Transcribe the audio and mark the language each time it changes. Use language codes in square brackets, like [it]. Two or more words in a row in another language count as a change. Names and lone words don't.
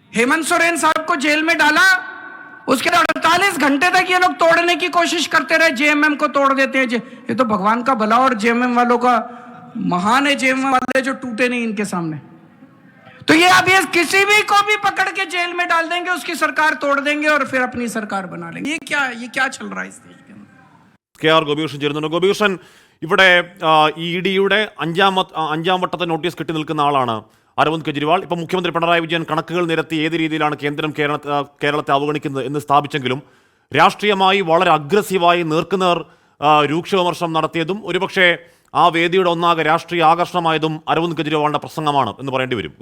[hi] हेमंत सोरेन साहब को जेल में डाला, उसके 48 घंटे तक ये लोग तोड़ने की कोशिश करते रहे, जेएमएम को तोड़ देते हैं। ये तो भगवान का भला और जेएमएम वालों का महान है, जेएमएम वाले जो टूटे नहीं इनके सामने। तो ये अब ये किसी भी को भी पकड़ के जेल में डाल देंगे, उसकी सरकार तोड़ देंगे और फिर अपनी सरकार बना लेंगे। ये क्या चल रहा है इस देश के अंदर? [ml] KR ഗോപികൃഷ്ണൻ ചേരുന്നുണ്ട്. ഗോപികൃഷ്ണൻ, ഇവിടെ EDയുടെ അഞ്ചാം വട്ടത്തെ നോട്ടീസ് കിട്ടി നിൽക്കുന്ന ആളാണ് അരവിന്ദ് കെജ്രിവാൾ. ഇപ്പം മുഖ്യമന്ത്രി പിണറായി വിജയൻ കണക്കുകൾ നിരത്തി ഏത് രീതിയിലാണ് കേന്ദ്രം കേരളത്തെ അവഗണിക്കുന്നത് എന്ന് സ്ഥാപിച്ചെങ്കിലും രാഷ്ട്രീയമായി വളരെ അഗ്രസീവായി നേർക്കുനേർ രൂക്ഷ വിമർശനം നടത്തിയതും ഒരുപക്ഷെ ആ വേദിയുടെ ഒന്നാകെ രാഷ്ട്രീയ ആകർഷണമായതും അരവിന്ദ് കെജ്രിവാളിന്റെ പ്രസംഗമാണ് എന്ന് പറയേണ്ടി വരും.